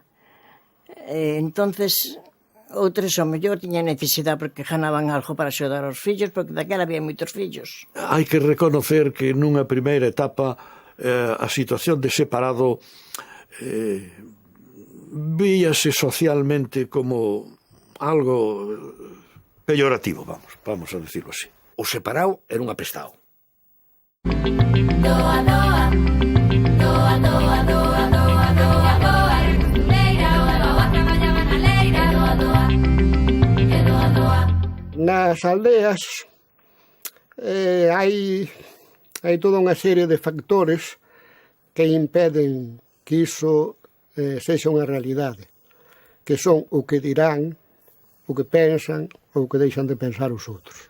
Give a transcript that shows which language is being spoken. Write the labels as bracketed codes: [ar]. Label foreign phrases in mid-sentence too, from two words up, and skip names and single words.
[gl] entonces, outros ao mellor tiñan necesidade porque ganaban algo para axudar aos fillos, porque daquela había moitos fillos. Hai que reconocer que nunha primeira etapa a situación de separado víase socialmente como algo peyorativo, [es] vamos a decirlo así. [gl] O separado era un apestado. Doa, doa, doa, doa, doa, doa, doa, doa, eres costureira, oa, oa, traballaba na leira, doa, doa, e doa, doa. Nas aldeas hai toda unha serie de factores que impeden que iso sexa unha realidade, que son o que dirán, o que pensan ou o que deixan de pensar os outros.